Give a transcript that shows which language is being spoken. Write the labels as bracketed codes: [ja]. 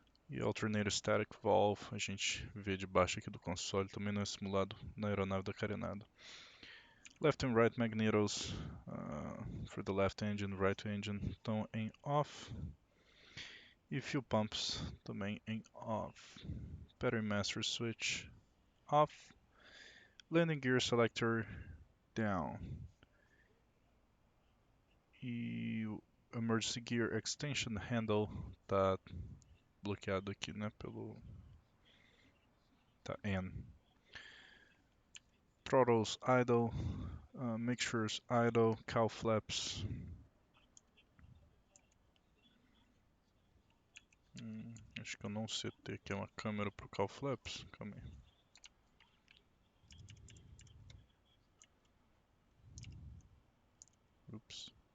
[pt] E alternator static valve, a gente vê debaixo aqui do console, também não é simulado na aeronave da Carenado. [en] Left and right magnetos for the left engine, right engine [pt] estão em [en] off. [pt] E fuel pumps também em off. [en] Battery master switch off. Landing gear selector down. [pt] E o emergency gear extension handle está bloqueado aqui, né, pelo tá N. [en] Throttles idle, mixtures idle, cowl flaps. [pt] Acho que eu não setei aqui uma câmera pro cowl flaps. Calma aí. Ups.